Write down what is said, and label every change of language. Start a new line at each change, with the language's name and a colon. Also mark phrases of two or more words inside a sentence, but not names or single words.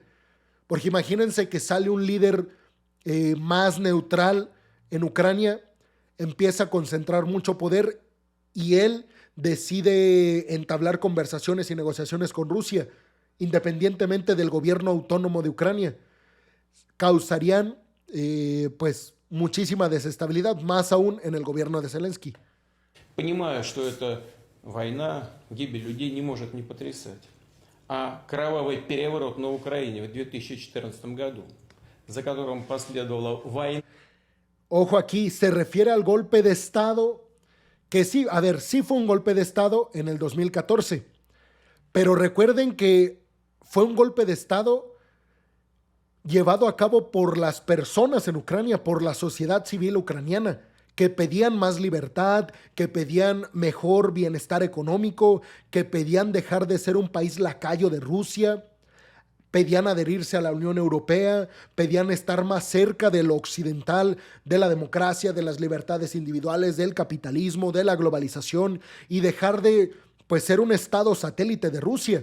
Spanish: Porque imagínense que sale un líder más neutral en Ucrania, empieza a concentrar mucho poder y él decide entablar conversaciones y negociaciones con Rusia, independientemente del gobierno autónomo de Ucrania. Causarían pues muchísima desestabilidad, más aún en el gobierno de Zelensky.
Russian: Понимая, что эта война, гибель людей не может не потрясать. А кровавый переворот на Украине в 2014 году, за которым последовала война.
Spanish: Ojo aquí, se refiere al golpe de Estado, que sí, a ver, sí fue un golpe de Estado en el 2014, pero recuerden que fue un golpe de Estado llevado a cabo por las personas en Ucrania, por la sociedad civil ucraniana, que pedían más libertad, que pedían mejor bienestar económico, que pedían dejar de ser un país lacayo de Rusia, pedían adherirse a la Unión Europea, pedían estar más cerca de lo occidental, de la democracia, de las libertades individuales, del capitalismo, de la globalización y dejar de pues, ser un estado satélite de Rusia.